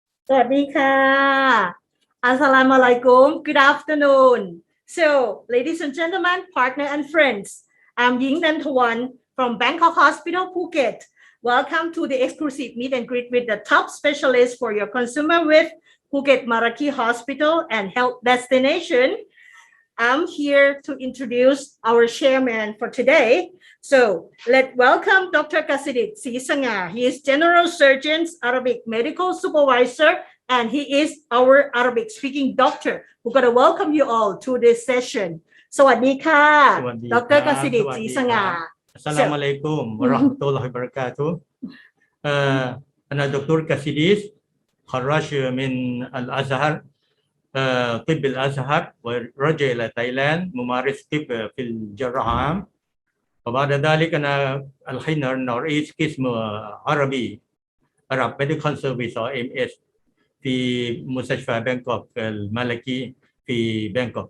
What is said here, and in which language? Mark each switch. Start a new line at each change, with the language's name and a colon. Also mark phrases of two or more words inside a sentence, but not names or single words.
Thai: วัสดีค่ะ
Arabic: السلام عليكم.
English: Good afternoon. So, ladies and gentlemen, partner and friends, I'm Ying Nantawan from Bangkok Hospital, Phuket. Welcome to the exclusive meet and greet with the top specialists for your consumer with Phuket Maraki Hospital and Health Destination. I'm here to introduce our chairman for today. So let's welcome Dr. Kasidit Sisanga. He is General Surgeon's Arabic Medical Supervisor, and he is our Arabic speaking doctor. We're going to welcome you all to this session.
Thai: สวัสดีค่ะ Dr. Kasidit Sisanga.
Arabic: السلام عليكم ورحمة الله وبركاته. أنا دكتور كاسيديس خرّاج من الأزهر طب الأزهر ورجع إلى تايلاند ممارس طب في الجراحة عام وبعد ذلك أنا الحين رئيس قسم عربي
English: Arab Medical Service
Arabic: أو MS في مستشفى بانكوك الملكي في بانكوك.